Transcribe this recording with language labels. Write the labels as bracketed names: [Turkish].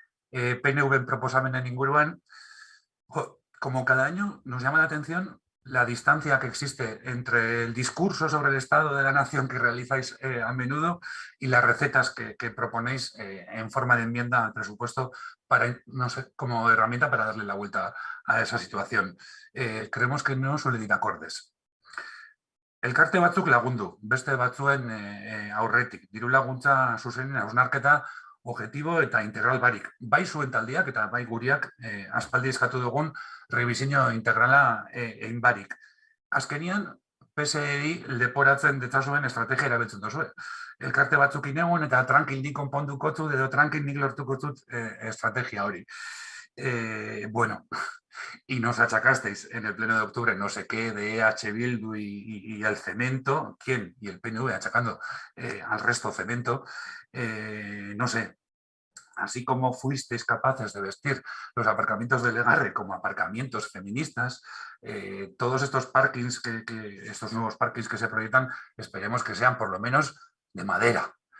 [Spanish] PNV [Basque] proposamenen inguruan, [Spanish] como cada año nos llama la atención la distancia que existe entre el discurso sobre el estado de la nación que realizáis a menudo y las recetas que proponéis en forma de enmienda al presupuesto para, no sé, como herramienta para darle la vuelta a esa situación. Creemos que no suele ir acordes. [Basque] Elkarte batzuk lagundu, beste batzuen aurretik, diru laguntza zuzenen hausnarketa objetibo eta integral barik. Bai zuen taldeak eta bai guriak aspaldi eskatu dugun revisinio integrala egin barik. Azkenian, PSE-ri leporatzen detzazuen estrategia erabiltzen duzue. Elkarte batzuk inegun eta tranquil nik konponduko zut edo tranquil nik lortuko zut estrategia hori. [Spanish] Bueno, y nos achacasteis en el pleno de octubre no sé qué de EH Bildu y el cemento. ¿Quién? Y el PNV achacando al resto cemento. No sé, así como fuisteis capaces de vestir los aparcamientos de Legarre como aparcamientos feministas, todos estos parkings, estos nuevos parkings que se proyectan, esperemos que sean por lo menos de madera.